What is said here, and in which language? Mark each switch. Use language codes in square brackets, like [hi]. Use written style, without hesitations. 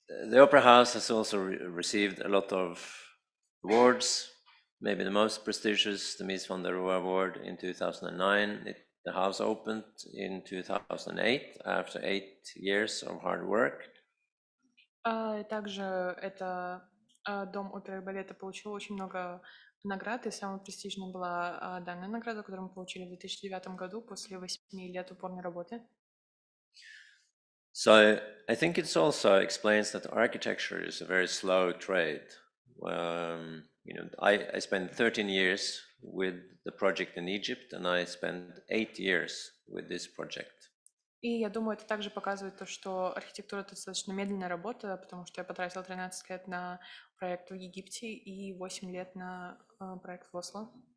[en] The Opera House has also received a lot of awards, maybe the most prestigious, the Mies van der Rohe Award in 2009. The house opened in 2008 after 8 years of hard work. [ru] Также это Дом оперы и балета получил очень много наград, и самой престижной была данная награда, которую мы получили в 2009 году после 8 лет упорной работы. [en] So I think it also explains that architecture is a very slow trade. I spent 13 years with the project in Egypt, and I spent 8 years with this project. [ru] И я думаю, это также показывает то, что архитектура — это достаточно медленная работа, потому что я потратила 13 лет на проект в Египте и 8 лет на проект в Осло.